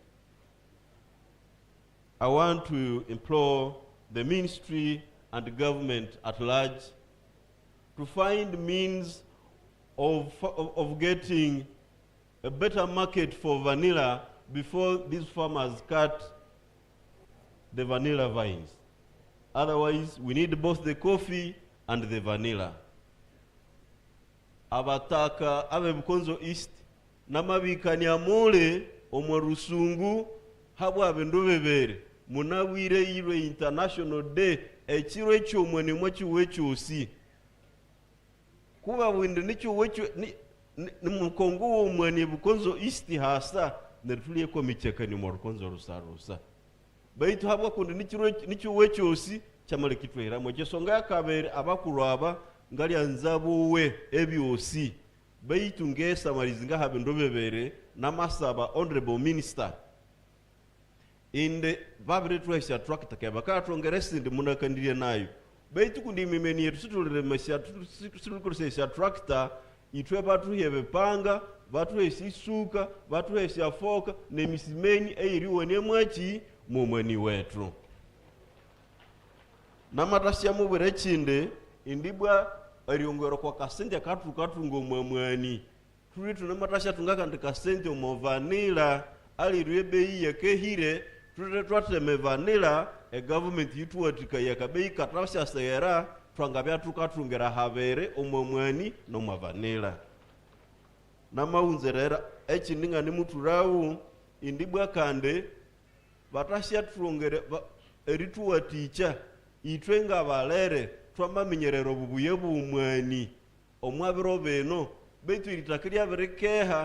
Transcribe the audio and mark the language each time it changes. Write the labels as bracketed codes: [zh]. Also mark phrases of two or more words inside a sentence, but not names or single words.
[en] I want to implore the ministry and the government at large to find means of getting a better market for vanilla before these farmers cut the vanilla vines. Otherwise, we need both the coffee and the vanilla. [koo] Abataka abe Bukonzo East namabikanya mole omwe rusungu habwa abendobebere munawire ire [en] International Day [koo] ekiro ekyomwe nimwe kiwekyusi kuba windi nicho wecho ni mukongo omwe ni Bukonzo East hasa netuliye ko micheka ni mu Bukonzo rusarusa baitu habwa kundi nicho wekyosi chamale kitwera mu kyesonga yakabere abakulwaba ngali anzabuwe ebyosi baitu ngesa malizinga habe ndobebere namasaba [en] Honorable Minister [koo] inde babire twesha tractor kaba ka trongeresi ndi munakandire nayo baitu kundi mimeni yetu situlire masha situlikozesa tractor itwe batu hebe panga batu esisuka batu eshafoka nemisimeni eiriwe nemwachi mumweni wetu namatasya mubere chinde indibwa ariongero kwa kasente katungo mwamwani tuli tunamatasya tungakandi kasente mu vanilla ali rwebei yakehire tuli twateme vanilla e government yituwatika yakabei katasya sayera twangabya tukatungera habere omwamwani no mu vanilla namaunzerera echininga ni muturawu indibwa kande batasya tulongere erituwaticha itwenga balere twamamenyerero bubuye bumwani omwabiro beno betu ilitakirya berekeha